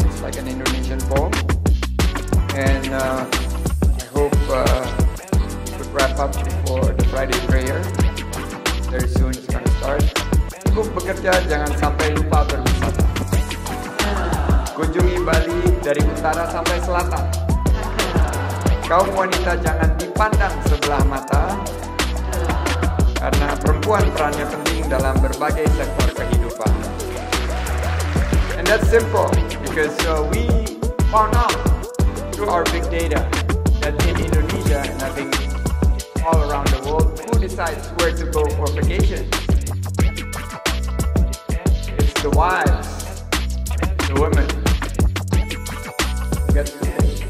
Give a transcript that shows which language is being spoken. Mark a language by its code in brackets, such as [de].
[en] It's like an Indonesian poem, and I hope it would wrap up before the Friday prayer. Very soon it's going to start. [id] Sibuk bekerja, jangan sampai lupa berwisata. Kunjungi Bali dari utara sampai selatan. Kaum wanita jangan dipandang sebelah mata, karena perempuan perannya penting dalam berbagai sektor kehidupan. [en] And that's simple because we found out through our big data that in Indonesia, and I think all around the world, who decides where to go for vacation? It's the wives, the women. Gets to pay.